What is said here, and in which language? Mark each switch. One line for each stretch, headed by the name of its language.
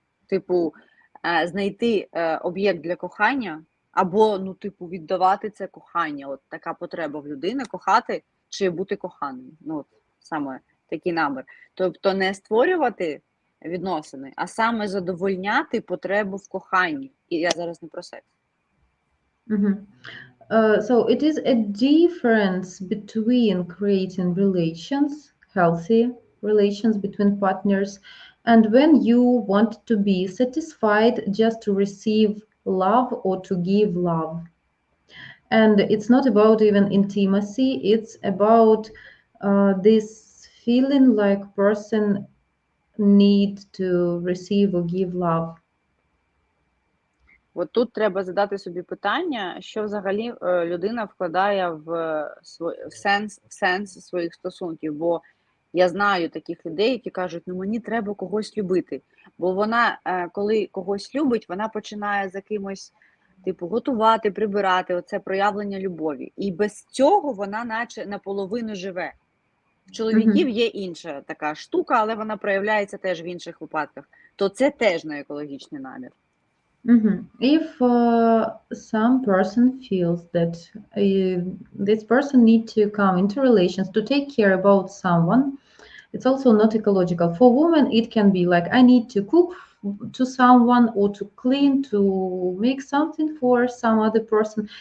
Ukrainian: Типу, знайти об'єкт для кохання або, ну, типу, віддавати це кохання. От така потреба в людини кохати чи бути коханим. Ну, от саме такий намір. Тобто не створювати відносини, а саме задовольняти потребу в коханні. І я зараз не про секс.
English: So it is a difference between creating relations, healthy relations between partners, and when you want to be satisfied just to receive love or to give love. And it's not about even intimacy, it's about this feeling like person need to receive or give love.
Ukrainian: От тут треба задати собі питання, що взагалі людина вкладає в сенс своїх стосунків. Бо я знаю таких людей, які кажуть, ну мені треба когось любити. Бо вона, коли когось любить, вона починає за кимось, типу, готувати, прибирати, оце проявлення любові. І без цього вона наче наполовину живе. В чоловіків є інша така штука, але вона проявляється теж в інших випадках. То це теж не екологічний намір.
English: If some person feels that this person needs to come into relations to take care about someone, it's also not ecological. For women, it can be like, I need to cook to someone or to clean, to make something for some other person.